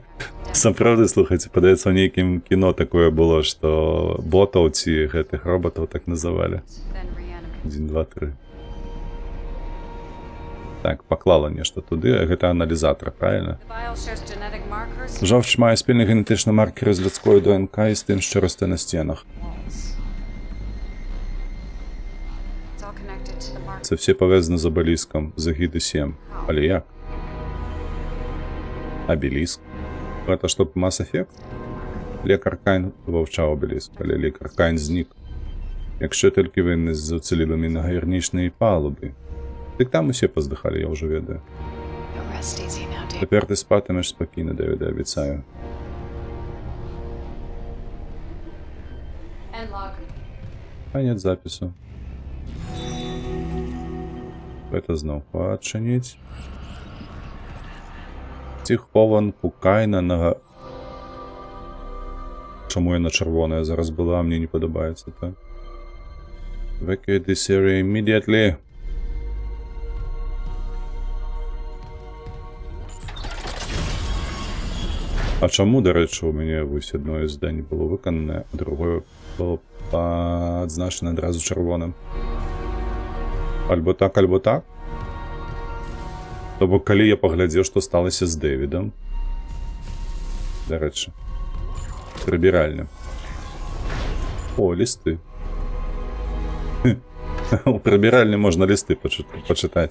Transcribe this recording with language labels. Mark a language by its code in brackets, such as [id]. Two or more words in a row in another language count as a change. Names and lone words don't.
[be] Сапраўды, слухайце, падаецца, ў нейкім кіно такое было, што ботаў ці гэтых роботаў так называлі. 1, 2, 3. Так, паклала нешта туды, а гэта аналізатор, правильно? [uk] Жовч мае спільны генетычны маркер з людскою ДНК і з тым, що росте на стінах. Це все пов'язано з обеліском, з Егіди 7. Але як? [be] Обеліск? Гэта што, Mass Effect? [uk] Лекар Кайн вивчав обеліск, але лікар Кайн знік. Якщо тільки він не з уцілілими на гірничній палубі. Так там усі поздихали, я вже ведаю. Тепер ти спатимеш спокійно, Девіде, обіцяю. Конец запису. Это знов починіть. Цих хованку Кайна на... Чому я на червоне зараз була, мені не подобається, так? [en] Evacuate this area immediately. [uk] А чому, до речі, у мене ось одне завдання було виконане, а друге було позначено одразу червоним? [be] Альбо так, альбо так. [uk] Тобто, коли я поглядів, що сталося з Девідом. До речі. Прибиральня. О, листи. У прибиральні можна листи почитати.